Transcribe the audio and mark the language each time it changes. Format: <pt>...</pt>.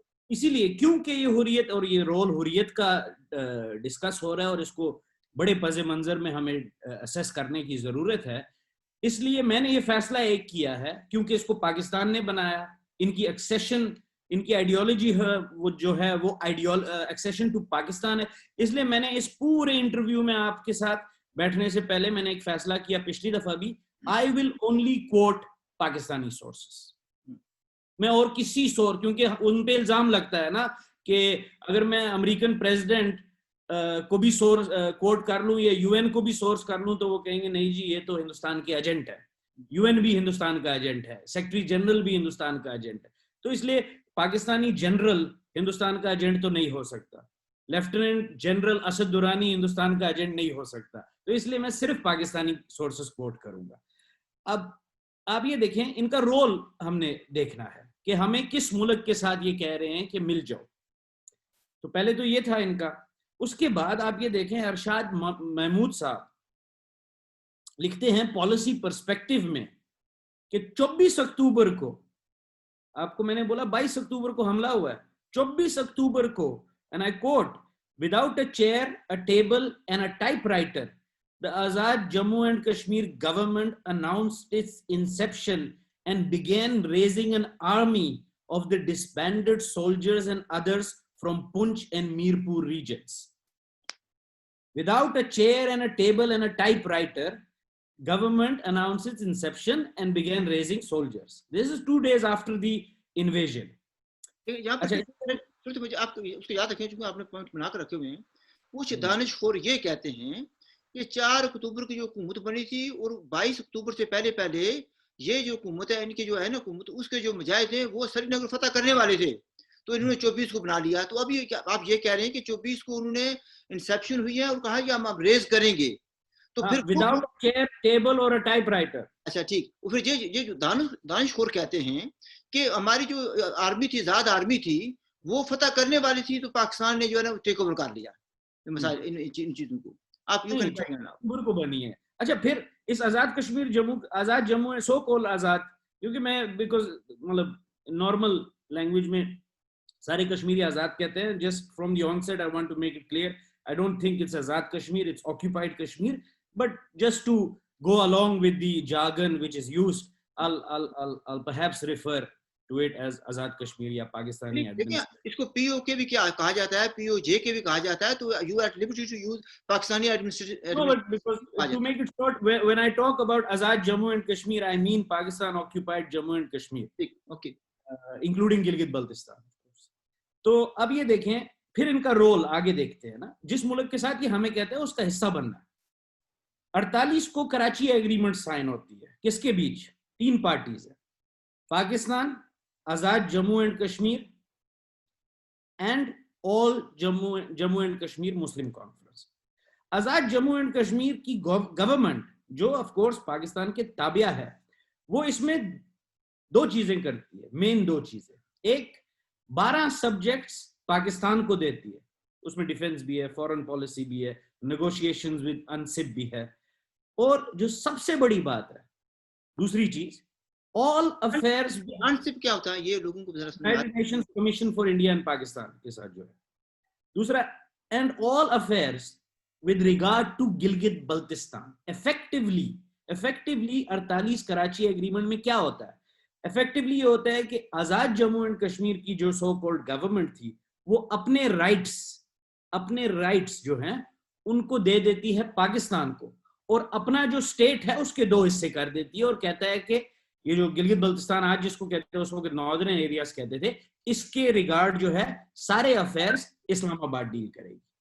<ur>اسی لیے کیونکہ یہ حریت اور یہ رول حریت کا ڈسکس ہو رہا ہے اور اس کو بڑے پس منظر میں ہمیں اسیس کرنے کی ضرورت ہے, اس لیے میں نے یہ فیصلہ ایک کیا ہے کیونکہ اس کو پاکستان نے بنایا, ان کی ایکسیشن, ان کی آئیڈیالوجی ہے وہ جو ہے وہ ایکسیشن ٹو پاکستان ہے. اس لیے میں نے اس پورے انٹرویو میں آپ کے ساتھ بیٹھنے سے پہلے میں نے ایک فیصلہ کیا پچھلی دفعہ بھی</ur> <en>I will only quote Pakistani sources.</en> <ur>میں اور کسی سورس, کیونکہ ان پہ الزام لگتا ہے نا کہ اگر میں امریکن پریزیڈنٹ کو بھی سورس کوٹ کر لوں یا یو این کو بھی سورس کر لوں تو وہ کہیں گے نہیں جی یہ تو ہندوستان کے ایجنٹ ہے, یو این بھی ہندوستان کا ایجنٹ ہے, سیکرٹری جنرل بھی ہندوستان کا ایجنٹ ہے, تو اس لیے پاکستانی جنرل ہندوستان کا ایجنٹ تو نہیں ہو سکتا, لیفٹیننٹ جنرل اسد درانی ہندوستان کا ایجنٹ نہیں ہو سکتا, تو اس لیے میں صرف پاکستانی سورسز کوٹ کروں گا. اب آپ یہ دیکھیں ان کا رول ہم نے دیکھنا ہے کہ ہمیں کس ملک کے ساتھ یہ کہہ رہے ہیں کہ مل جاؤ, تو پہلے تو یہ تھا ان کا. اس کے بعد آپ یہ دیکھیں ارشاد محمود صاحب لکھتے ہیں پالیسی پرسپیکٹو میں کہ 24 اکتوبر کو, آپ کو میں نے بولا 22 اکتوبر کو حملہ ہوا ہے, 24 اکتوبر کو,</ur> <en>and I quote, without a chair, a table and a typewriter, the Azad Jammu and Kashmir government announced its inception and began raising an army of the disbanded soldiers and others from Poonch and Mirpur regions. Without a chair and a table and a typewriter, government announced its inception and began raising soldiers. This is 2 days after the invasion.</en> <ur>آپ اس کو یاد رکھیں چونکہ آپ نے point بنا کر رکھے ہوئے ہیں. کچھ دانش خور یہ کہتے ہیں کہ 4 اکتوبر کی جو حکومت بنی تھی اور 22 اکتوبر سے پہلے پہلے یہ جو حکومت ہے ان کی جو ہے نا حکومت, اس کے جو مجاہد ہیں وہ سری نگر فتح کرنے والے تھے, تو انہوں نے 24 کو بنا لیا. تو اب آپ یہ کہہ رہے ہیں کہ 24 کو انہوں نے انسیپشن ہوئی ہے اور کہا کہ ہم اب ریز کریں گے, تو پھر</ur> <en>without chair table</en> <ur>اور</ur> <en>Typewriter.</en> <ur>اچھا ٹھیک, پھر یہ جو دانش خور کہتے ہیں کہ ہماری جو آرمی تھی, آزاد آرمی تھی, وہ فتح کرنے والی تھی, تو پاکستان نے جو ہے نا ٹیک اوور کر لیا مسائل ان چیزوں کو. آپ یوں اکتوبر کو بنی ہے. اچھا پھر اس آزاد کشمیر آزاد جموں سو کول آزاد, کیونکہ میں بیکاز مطلب نارمل لینگویج میں سارے کشمیری آزاد کہتے ہیں.</ur> <en>Just from the onset I want to make it clear, I don't think it's Azad Kashmir, it's occupied Kashmir, but just to go along with the jargon which is used, I'll perhaps refer to it as Azad Kashmir ya Pakistani administration.</en> <ur>اس کو پی او کے بھی کیا کہا جاتا ہے, پی او جے کے بھی کہا جاتا ہے, تو</ur> <en>you are at liberty to use Pakistani administration. No, but because to make it short, when I talk about Azad Jammu and Kashmir, I mean Pakistan occupied Jammu and Kashmir, okay, including Gilgit Baltistan.</en> <ur>تو اب یہ دیکھیں پھر ان کا role آگے دیکھتے ہیں نا. جس ملک کے ساتھ یہ ہمیں کہتے ہیں اس کا حصہ بننا ہے. 48 کو کراچی ایگریمنٹ سائن ہوتی ہے, کس کے بیچ؟ 3 پارٹیز ہیں, پاکستان, آزاد Jammu and Kashmir and all Jammu and Kashmir Muslim conference. Azad Jammu and Kashmir کی گورنمنٹ جو آف کورس پاکستان کے تابع ہے, وہ اس میں 2 چیزیں کرتی ہے, مین 2 چیزیں. ایک 12 سبجیکٹس پاکستان کو دیتی ہے, اس میں ڈیفنس بھی ہے, فورن پالیسی بھی ہے, نیگوشیشنز ود انسپ بھی ہے, اور جو سب سے بڑی بات ہے دوسری چیز,</ur> <en>all affairs.</en> <ur>انسپ کیا ہوتا ہے یہ لوگوں کو ذرا سمجھائیں.</ur> <en>United Nations Commission for India and Pakistan</en> <ur>کے ساتھ جو ہے. دوسرا,</ur> <en>and all affairs with regard to Gilgit Baltistan.</en> <ur>effectively 48 Karachi agreement میں کیا ہوتا ہے؟ effectively یہ ہوتا ہے کہ آزاد جموں اینڈ کشمیر کی جو سو کالڈ گورنمنٹ تھی وہ اپنے رائٹس جو ہیں ان کو دے دیتی ہے پاکستان کو, اور اپنا جو اسٹیٹ ہے اس کے 2 حصے کر دیتی ہے, اور کہتا ہے کہ یہ جو گلگت بلتستان آج جس کو کہتے ہیں اس کو ناردرن ایریاز کہتے تھے, اس کے ریگارڈ جو ہے سارے افیئرز اسلام آباد ڈیل کرے گی.</ur>